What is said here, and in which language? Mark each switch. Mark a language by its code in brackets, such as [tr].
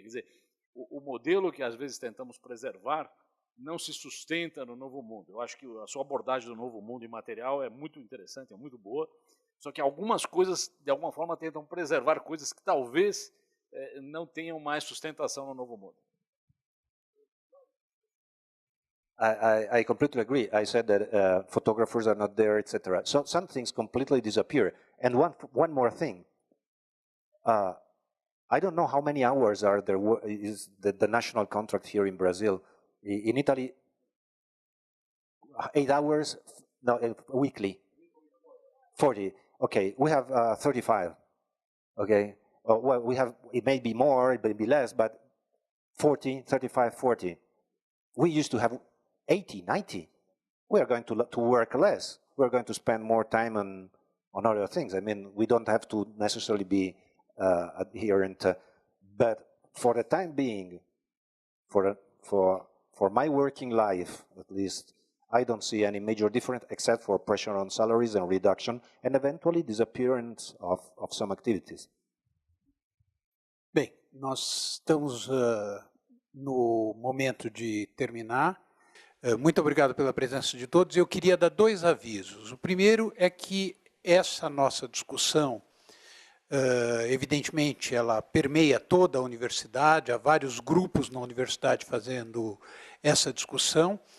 [pt] Quer dizer, o modelo que às vezes tentamos preservar não se sustenta no novo mundo. Eu acho que a sua abordagem do novo mundo imaterial é muito interessante, é muito boa, só que algumas coisas, de alguma forma, tentam preservar coisas que talvez não tenham mais sustentação no novo mundo. [en] I completely agree. I said that photographers are not there, etc. So some things completely disappear. And one more thing. I don't know how many hours are there is the national contract here in Brazil. In Italy, 8 hours, no, weekly. 40. Okay, we have 35. Okay. Well, we have, it may be more, it may be less, but 40, 35, 40. We used to have 80, 90. We are going to work less. We're going to spend more time on other things. I mean, we don't have to necessarily be adherent. But for the time being, for my working life, at least, I don't see any major difference except for pressure on salaries and reduction and eventually disappearance of some activities. [pt] Bem, nós estamos no momento de terminar. Muito obrigado pela presença de todos. Eu queria dar 2 avisos. O primeiro é que essa nossa discussão, evidentemente, ela permeia toda a universidade, há vários grupos na universidade fazendo essa discussão.